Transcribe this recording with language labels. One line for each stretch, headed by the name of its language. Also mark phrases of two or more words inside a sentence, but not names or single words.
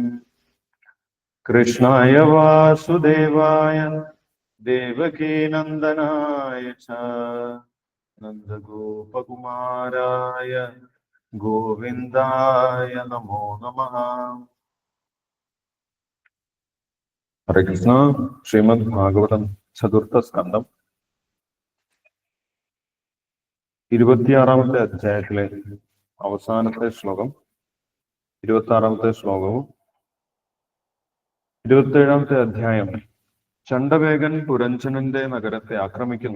Sanskrit: कृष्णाय वासुदेवाय देवकी नन्दनाय च नन्दगोपकुमाराय गोविन्दाय नमो नमः। हरे कृष्ण।
Malayalam: ശ്രീമദ് ഭാഗവതം ചതുർത്ഥ സ്കന്ധം 26ാമത്തെ അധ്യായത്തിലെ അവസാനത്തെ ശ്ലോകം 26ാമത്തെ ശ്ലോകവും 27ാമത്തെ അധ്യായം ചണ്ഡവേഗൻ പുരഞ്ജനന്റെ നഗരത്തെ ആക്രമിക്കുന്നു.